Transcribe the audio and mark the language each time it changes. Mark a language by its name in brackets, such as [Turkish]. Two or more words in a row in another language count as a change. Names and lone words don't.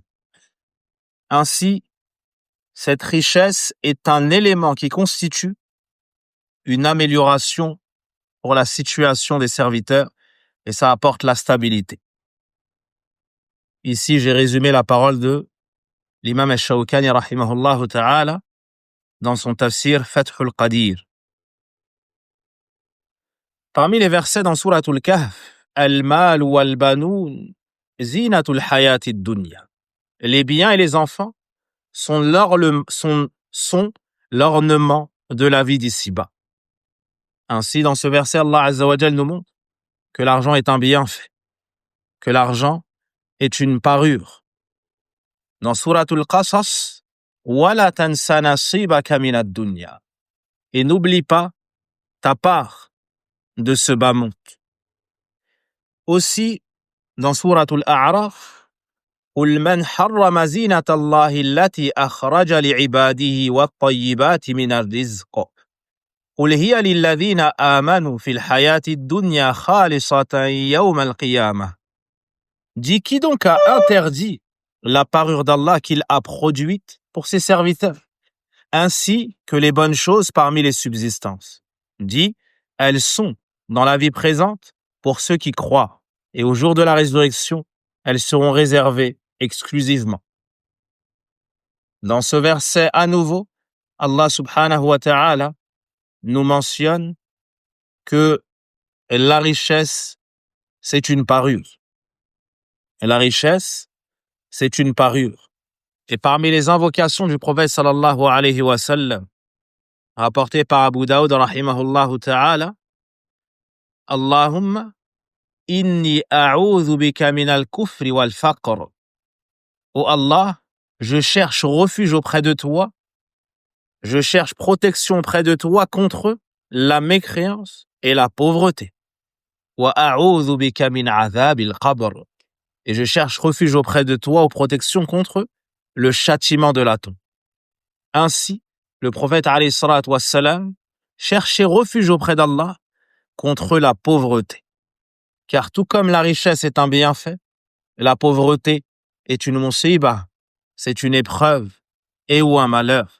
[French] Ainsi, cette richesse est un élément qui constitue une amélioration pour la situation des serviteurs et ça apporte la stabilité. Ici, j'ai résumé la parole de l'imam al-Shawkani [Arabic] رحمه الله تعالى [French] dans son tafsir Fathul Qadir. Parmi les versets dans Suratul Kahf, [Arabic] المال والبنون زينة الحياة الدنيا. [French] Les biens et les enfants sont l'ornement de la vie d'ici-bas. Ainsi, dans ce verset, [Arabic] الله عز وجل [French] nous montre que l'argent est un bienfait, que l'argent est une parure. Dans Suratul Qasas, [Arabic] ولا تنس نصيبك من الدنيا. [French] Et n'oublie pas ta part de ce bas monde. Aussi, dans Suratul A'raf, [Arabic] قل من حرم زينة الله التي أخرج لعباده والطيبات من الرزق قل هي للذين آمنوا في الحياة الدنيا خالصة يوم القيامة. [French] Dis qui donc a interdit la parure d'Allah qu'il a produite pour ses serviteurs, ainsi que les bonnes choses parmi les subsistances. Dis, elles sont dans la vie présente pour ceux qui croient, et au jour de la résurrection, elles seront réservées exclusivement. Dans ce verset à nouveau, [Arabic] الله سبحانه وتعالى [French] nous mentionne que la richesse, c'est une parure. Et la richesse, c'est une parure. Et parmi les invocations du prophète [Arabic] صلى الله عليه وسلم, [French] rapportées par Abu Daoud [Arabic] رحمه الله تعالى, اللهم إني أعوذ بك من الكفر والفقر. [French] Oh Allah, je cherche refuge auprès de toi, je cherche protection auprès de toi contre la mécréance et la pauvreté. [Arabic] وأعوذ بك من عذاب القبر. [French] Et je cherche refuge auprès de toi ou protection contre le châtiment de la tombe. Ainsi, le prophète [Arabic] عليه الصلاة والسلام [French] cherchait refuge auprès d'Allah contre la pauvreté. Car tout comme la richesse est un bienfait, la pauvreté est une musiba, c'est une épreuve et ou un malheur.